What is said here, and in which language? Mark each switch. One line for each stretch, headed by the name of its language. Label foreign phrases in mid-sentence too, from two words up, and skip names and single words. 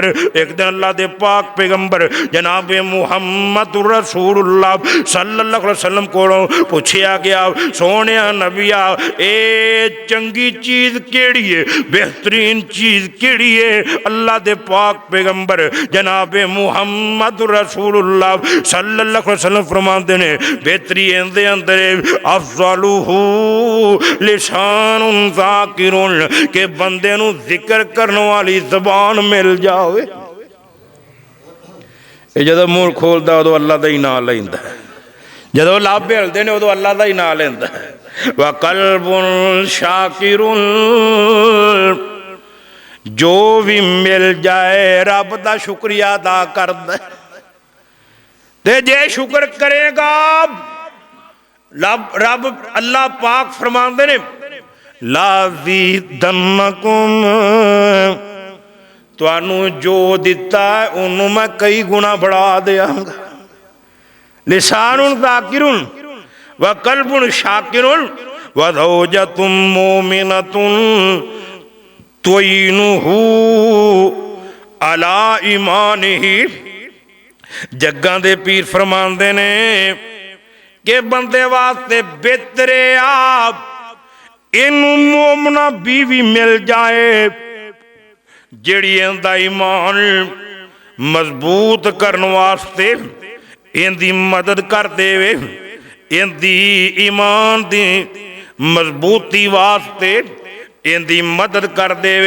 Punjabi: ایک دن اللہ دے پاک پیغمبر جناب محمد رسول اللہ
Arabic: صلى الله عليه وسلم
Punjabi: کولوں پچھیا گیا سوہنے نبیا اے چنگی چیز کیہڑی ہے، بہترین چیز کیہڑی ہے? اللہ دے پاک پیغمبر جناب محمد رسول اللہ
Arabic: صلى الله عليه وسلم
Punjabi: فرماتے نے بہتری دے اندر
Arabic: أفضله لسان ذاكر,
Punjabi: کہ بندے نوں ذکر کرن والی زبان مل جاوے. جدوں مونہہ کھولدا اودوں اللہ دا ہی نام لیندا، جدوں لابھے ہلدے نے اودوں اللہ دا ہی نام لیندا.
Arabic: و قلب شاكر,
Punjabi: جو بھی مل جائے رب دا شکریہ ادا کردا، تے جے شکر کرے گا رب اللہ پاک فرماندے نے لازیدنکم, تہانوں جو دتا ہے اونہوں میں کئی گنا ودھا دیاں گا.
Arabic: لسان ذاكر و قلب شاكر و زوجة مؤمنة تعينه على إيمانه.
Punjabi: جگاں دے پیر فرماندے نے کہ بندے واسطے بہترے آپ اینوں مومنہ بیوی مل جائے جیہڑی ایہدا ایمان مضبوط کرن واسطے ایہدی مدد کر دیوے، ایہدی ایمان دی مضبوطی واسطے ایہدی مدد کر دیوے.